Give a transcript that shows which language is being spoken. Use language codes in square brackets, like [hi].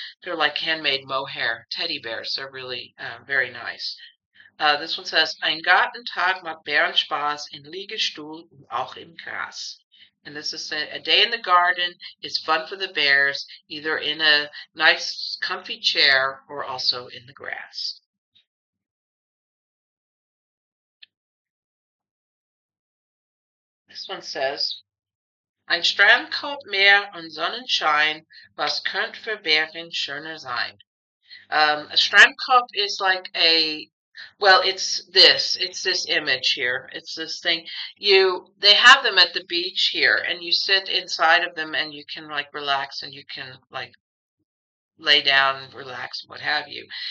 [en] They're like handmade mohair teddy bears. They're really very nice. This one says, [de] Ein Gartentag macht Bärenspaß in Liegestuhl und auch im Gras. [en] And this is a day in the garden is fun for the bears, either in a nice comfy chair or also in the grass. This one says, [de] Ein Strandkorb, Meer und Sonnenschein, was könnt für Bären schöner sein? [en] A Strandkorb is like well, it's this image here. It's this thing. They have them at the beach here, and you sit inside of them, and you can like relax, and you can like lay down and relax, and what have you.